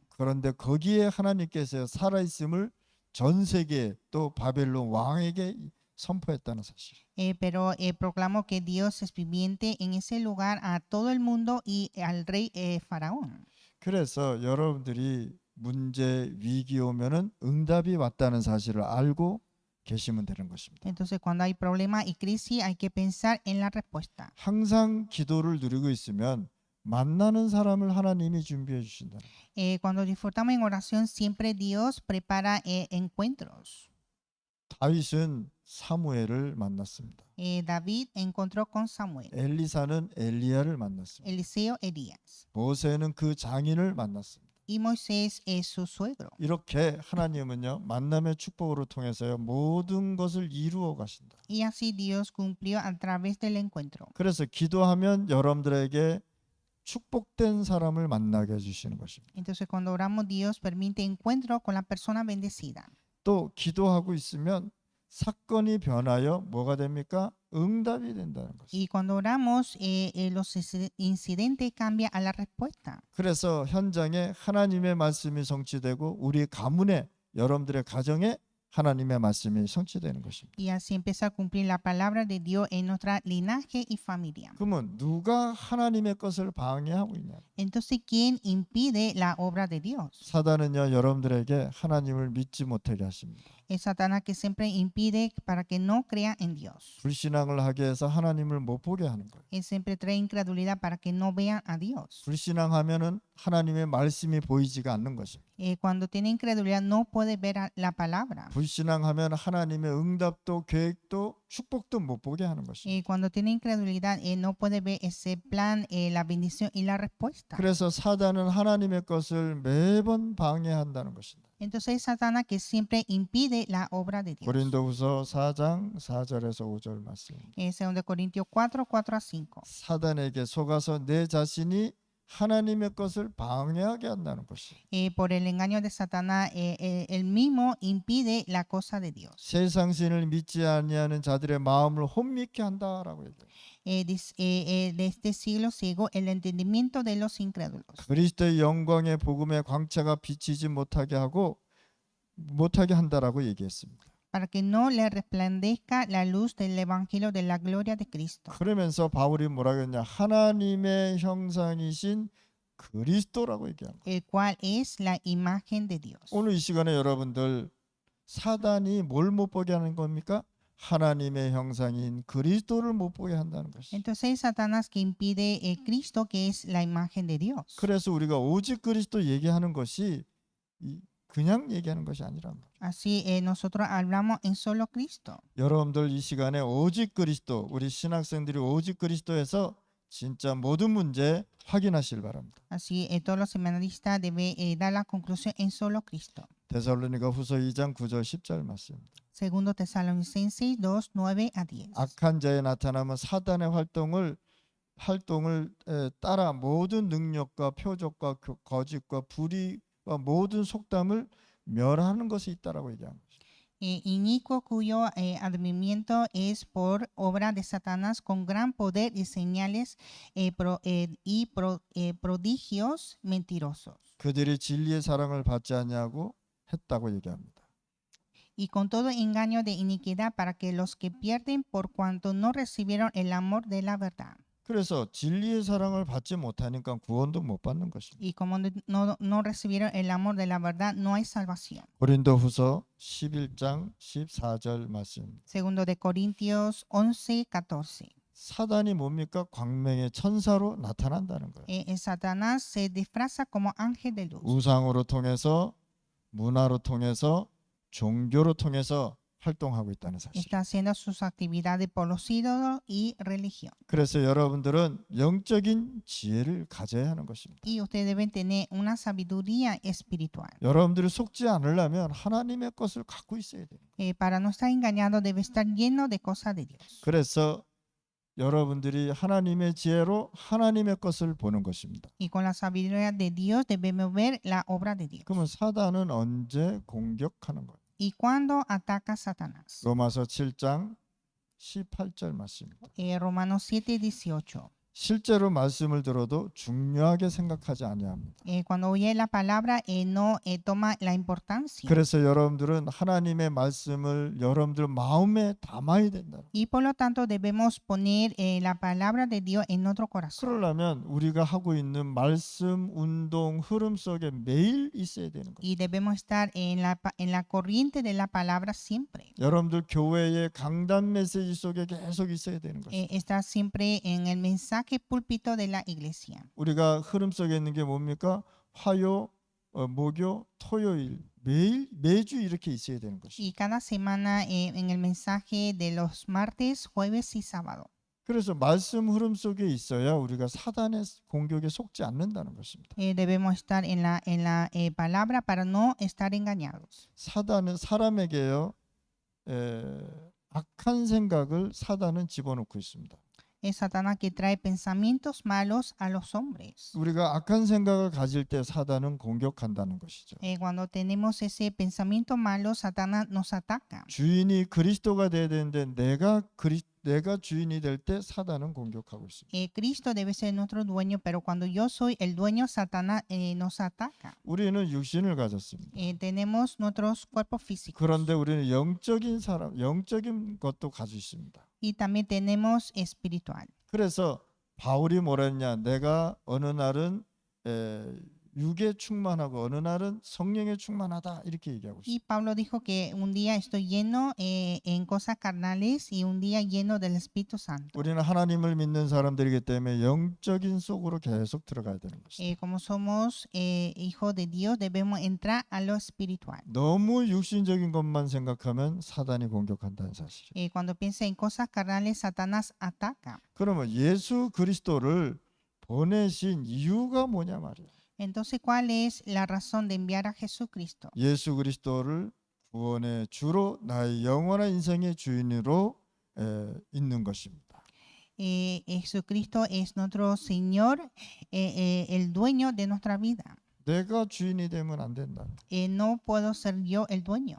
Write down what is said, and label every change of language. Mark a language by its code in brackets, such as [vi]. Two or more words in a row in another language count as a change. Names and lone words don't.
[ko] 그런데 거기에 하나님께서 살아있음을 전 세계 또 바벨론 왕에게 선포했다는 사실. [es] Pero proclamó que Dios es viviente en ese lugar a todo el mundo y al rey faraón. [ko] 그래서 여러분들이 문제, 위기 오면은 응답이 왔다는 사실을 알고 계시면 되는 것입니다. [es] Entonces cuando hay problema y crisis hay que pensar en la respuesta. [ko] 항상 기도를 누리고 있으면 만나는 사람을 하나님이 준비해 주신다. [es] Cuando disfrutamos en oración siempre Dios prepara encuentros. [ko] 다윗은 사무엘을 만났습니다. [es] David encontró con Samuel. [ko] 엘리사는 엘리야를 만났습니다. [es] Eliseo, Elías. [ko] 모세는 그 장인을 만났습니다. [es] Y Moisés es su suegro. [ko] 이렇게 하나님은요, 만남의 축복으로 통해서요, 모든 것을 이루어 가신다. [es] Y así Dios cumplió a través del encuentro. [ko] 그래서 기도하면 여러분들에게 축복된 사람을 만나게 해 주시는 것입니다. [es] Entonces cuando oramos Dios permite encuentro con la persona bendecida. [ko] 또 기도하고 있으면 사건이 변하여 뭐가 됩니까? 응답이 된다는 것입니다. [es] Y cuando oramos los incidentes cambian a la respuesta. [ko] 그래서 현장에 하나님의 말씀이 성취되고 우리 가문에, 여러분들의 가정에 하나님의 말씀이 성취되는 것입니다. [es] Y así empieza a cumplir la palabra de Dios en nuestra linaje y familia. [ko] 그러면 누가 하나님의 것을 방해하고 있냐? [es] Entonces, ¿quién impide la obra de Dios? [ko] 사단은요, 여러분들에게 하나님을 믿지 못하게 하십니다. [es] Es Satanás que siempre impide para que no crean en Dios. [ko] 불신앙을 하게 해서 하나님을 못 보게 하는 거예요. [es] Él siempre trae incredulidad para que no vean a Dios. [ko] 불신앙하면은 하나님의 말씀이 보이지가 않는 것입니다. [es] Cuando tiene incredulidad no puede ver la palabra. [ko] 불신앙하면 하나님의 응답도 계획도 축복도 못 보게 하는 것입니다. [es] Cuando tiene incredulidad no puede ver ese plan, la bendición y la respuesta. [ko] 그래서 사단은 하나님의 것을 매번 방해한다는 것입니다. [es] Entonces es Satanás que siempre impide la obra de Dios. [ko] 고린도후서 4장 4절에서 5절 말씀입니다. [es] 2 Corintios 4, 4-5. [ko] 사단에게 속아서 내 자신이 하나님의 것을 방해하게 한다는 것이에요. [es] Por el engaño de Satanás, él mismo impide la cosa de Dios. [ko] 세상 신을 믿지 아니하는 자들의 마음을 혼미케 한다라고 얘기해요. [es] De este siglo ciego el entendimiento de los incrédulos. [ko] 그리스도의 영광의 복음의 광채가 비치지 못하게 한다라고 얘기했습니다. [es] para que no le resplandezca la luz del evangelio de la gloria de Cristo. [ko] 그러면서 바울이 뭐라 그랬냐? 하나님의 형상이신 그리스도라고 얘기한 거예요. [es] El cual es la imagen de Dios. [ko] 오늘 이 시간에 여러분들 사단이 뭘 못 보게 하는 겁니까? 하나님의 형상인 그리스도를 못 보게 한다는 것이. [es] Entonces es Satanás que impide Cristo, que es la imagen de Dios. [ko] 그래서 우리가 오직 그리스도 얘기하는 것이 그냥 얘기하는 것이 아니란 말이에요. [es] Así nosotros hablamos en solo Cristo. [ko] 여러분들 이 시간에 오직 그리스도, 우리 신학생들이 오직 그리스도에서 진짜 모든 문제 확인하실 바랍니다. [es] Así todos los seminaristas deben dar la conclusión en solo Cristo. [ko] 데살로니가 후서 2장 9절 10절 말씀입니다. [es] Segundo Tesalonicenses 2, 9 a 10. [ko] 악한 자에 나타나면 사단의 활동을 따라 모든 능력과 표적과 거짓과 불의와 모든 속담을 멸하는 것이 있다라고 얘기한 것입니다. [es] Inicuo cuyo advenimiento es por obra de Satanás con gran poder y señales prodigios mentirosos. [ko] 그들이 진리의 사랑을 받지 않냐고 했다고 얘기합니다. [es] Y con todo engaño de iniquidad para que los que pierden por cuanto no recibieron el amor de la verdad. [ko] 그래서 진리의 사랑을 받지 못하니까 구원도 못 받는 것입니다. [es] Y como no recibieron el amor de la verdad, no hay salvación. [ko] 고린도후서 11장 14절 말씀. [es] Segundo de Corintios 11, 14. [ko] 사단이 뭡니까? 광명의 천사로 나타난다는 거예요. [es] Satanás se disfraza como ángel de luz. [ko] 우상으로 통해서, 문화로 통해서, 종교로 통해서 활동하고 있다는 사실. [es] Está haciendo sus actividades por los ídolos y religión. [ko] 그래서 여러분들은 영적인 지혜를 가져야 하는 것입니다. [es] Y ustedes deben tener una sabiduría espiritual. [ko] 여러분들이 속지 않으려면 하나님의 것을 갖고 있어야 돼요. [es] Para no estar engañado debe estar lleno de cosas de Dios. [ko] 그래서 여러분들이 하나님의 지혜로 하나님의 것을 보는 것입니다. [es] Y con la sabiduría de Dios debemos ver la obra de Dios. [ko] 그러면 사단은 언제 공격하는 거예요? [es] ¿Y cuándo ataca Satanás? [ko] 로마서 7장 18절 말씀입니다. [es] Romanos 7, 18. [ko] 실제로 말씀을 들어도 중요하게 생각하지 아니합니다. [es] Cuando oye la palabra, no toma la importancia. [ko] 그래서 여러분들은 하나님의 말씀을 여러분들 마음에 담아야 된다. [es] Y por lo tanto debemos poner la palabra de Dios en nuestro corazón. [ko] 그러려면 우리가 하고 있는 말씀 운동 흐름 속에 매일 있어야 되는 거예요. [es] Y debemos estar en la corriente de la palabra siempre. [ko] 여러분들 교회의 강단 메시지 속에 계속 있어야 되는 거예요. [es] Estar siempre en el mensaje púlpito de la iglesia. [ko] 우리가 흐름 속에 있는 게 뭡니까? 화요, 목요, 토요일 매주 이렇게 있어야 되는 것이죠. [es] Y cada semana en el mensaje de los martes, jueves y sábado. [ko] 그래서 말씀 흐름 속에 있어야 우리가 사단의 공격에 속지 않는다는 것입니다. [es] Debemos estar en la palabra para no estar engañados. [ko] 사단은 사람에게요 악한 생각을 사단은 집어넣고 있습니다. [es] Es Satanás que trae pensamientos malos a los hombres. [ko] 우리가 악한 생각을 가질 때 사단은 공격한다는 것이죠. [es] Cuando tenemos ese pensamiento malo, Satanás nos ataca. [ko] 주인이 그리스도가 돼야 되는데 내가 주인이 될 때 사단은 공격하고 있습니다. [es] Cristo debe ser nuestro dueño, pero cuando yo soy el dueño, Satanás nos ataca. [ko] 우리는 육신을 가졌습니다. [es] Tenemos nuestros cuerpos físicos. [ko] 그런데 우리는 영적인 것도 가지고 있습니다. [es] Y también tenemos espiritual. [ko] 그래서 바울이 뭐라 했냐? 내가 어느 날은 육에 충만하고 어느 날은 성령에 충만하다 이렇게 얘기하고 있어요. [es] Y Pablo dijo que un día estoy lleno en cosas carnales y un día lleno del Espíritu Santo. [ko] 우리는 하나님을 믿는 사람들이기 때문에 영적인 속으로 계속 들어가야 되는 것입니다. [es] Como somos hijos de Dios, debemos entrar a lo espiritual. [ko] 너무 육신적인 것만 생각하면 사단이 공격한다는 사실이에요. [es] Cuando piensa en cosas carnales, Satanás ataca. [ko] 그러면 예수 그리스도를 보내신 이유가 뭐냐 말이에요. [es] Entonces, ¿cuál es la razón de enviar a Jesucristo? [ko] 예수 그리스도를 구원의 주로 나의 영원한 인생의 주인으로 있는 것입니다. [es] Jesucristo es nuestro Señor, el dueño de nuestra vida. [ko] 내가 주인이 되면 안 된다. [es] No puedo ser yo el dueño.